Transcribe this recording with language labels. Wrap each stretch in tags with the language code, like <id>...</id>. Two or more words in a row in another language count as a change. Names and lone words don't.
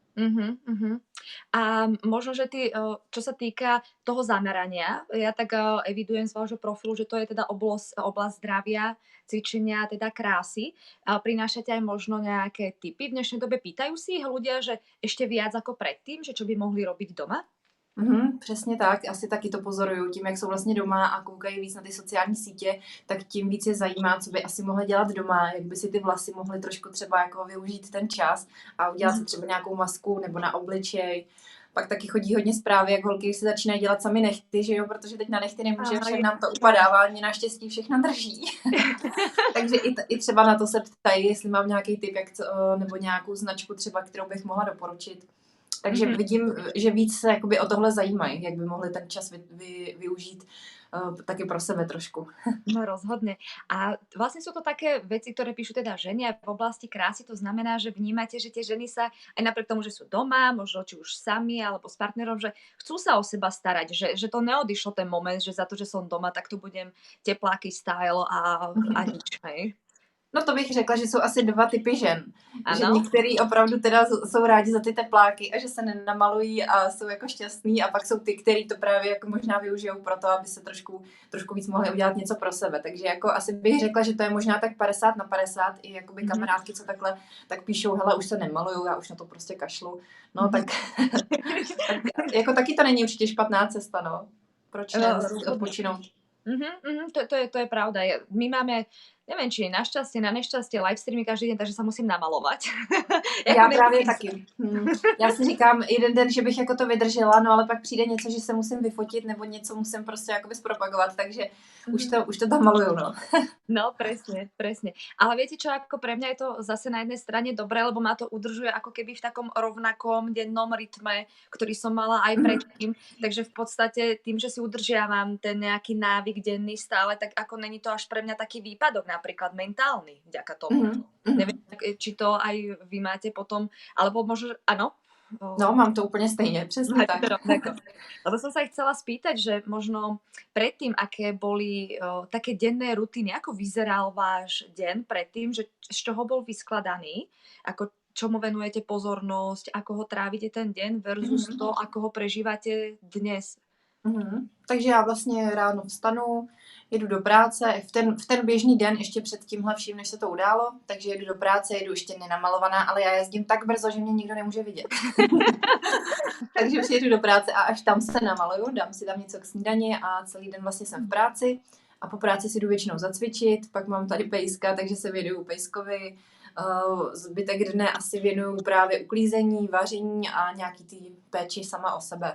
<sk>A možno, že ty, čo sa týka toho zamerania, ja tak evidujem z vášho profilu, že to je teda oblasť zdravia, cvičenia, teda krásy. Prinášate aj možno nejaké tipy? V dnešnej dobe pýtajú si ich ľudia, že ešte viac ako predtým, že čo by mohli robiť doma?</sk> <cs>Přesně tak, asi taky to pozoruju. Tím, jak jsou vlastně doma a koukají víc na ty sociální sítě, tak tím víc je zajímá, co by asi mohli dělat doma, jak by si ty vlasy mohly trošku třeba jako využít ten čas a udělat si třeba nějakou masku nebo na obličej. Pak taky chodí hodně zprávy, jak holky si začínají dělat sami nechty, že jo, protože teď na nechty nemůže, však nám to upadává, mě naštěstí všechno drží. Takže i třeba na to se ptají, jestli mám nějaký tip, nebo nějakou značku třeba, kterou bych mohla doporučit. Takže vidím, že víc se jakoby o tohle zajímají, jak by mohli ten čas využít taky pro sebe trošku.</cs> <sk>No rozhodne. A vlastne sú to také veci, ktoré píšu teda ženy aj v oblasti krásy, to znamená, že vnímate, že tie ženy sa aj napriek tomu, že sú doma, možno či už sami alebo s partnerom, že chcú sa o seba starať, že to neodišlo ten moment, že za to, že som doma, tak tu budem tepláky style a nič, hej?</sk> <cs>No to bych řekla, že jsou asi dva typy žen. Ano. Že některý opravdu teda jsou rádi za ty tepláky a že se nenamalují a jsou jako šťastní a pak jsou ty, který to právě jako možná využijou pro to, aby se trošku víc mohli udělat něco pro sebe. Takže jako asi bych řekla, že to je možná tak 50/50 i jakoby kamarádky, co takhle tak píšou, hele, už se nemaluju, já už na to prostě kašlu. No tak jako taky to není určitě špatná cesta, no. Proč ne odpočinout? To je pravda.</cs> <sk>My máme, neviem, či našťastie, na nešťastie</sk> <en>live streamy</en> <sk>každý deň, takže sa musím namalovať.</sk> <cs>Já právě taky. Já si říkám jeden den, že bych jako to vydržela, no ale pak přijde něco, že se musím vyfotit nebo něco musím prostě jakoby zpropagovat, takže už to tam maluju, no.</cs> <sk>No, presne. Ale viete čo, ako pre mňa je to zase na jednej strane dobré, lebo ma to udržuje ako keby v takom rovnakom dennom rytme, ktorý som mala aj predtým. Takže v podstate tým, že si udržiavam ten nejaký návyk denný stále, tak ako není to až pre mňa taký výpadok, napríklad mentálny, vďaka tomu. Neviem, či to aj vy máte potom, alebo možno, áno?</sk> <cs>No, mám to úplne stejne, presne tak.</cs> <sk>Lebo som sa aj chcela spýtať, že možno predtým, aké boli také denné rutiny, ako vyzeral váš deň predtým, že z čoho bol vyskladaný, ako čomu venujete pozornosť, ako ho trávite ten deň versus to, ako ho prežívate dnes.</sk> <cs>Takže já vlastně ráno vstanu, jedu do práce, v ten běžný den ještě před tímhle vším, než se to událo, takže jedu do práce, jedu ještě nenamalovaná, ale já jezdím tak brzo, že mě nikdo nemůže vidět. Takže přijedu do práce a až tam se namaluju, dám si tam něco k snídani a celý den vlastně jsem v práci a po práci si jdu většinou zacvičit, pak mám tady pejska, takže se věnuju pejskovi, zbytek dne asi věnuju právě uklízení, vaření a nějaký tý péči sama o sebe.</cs>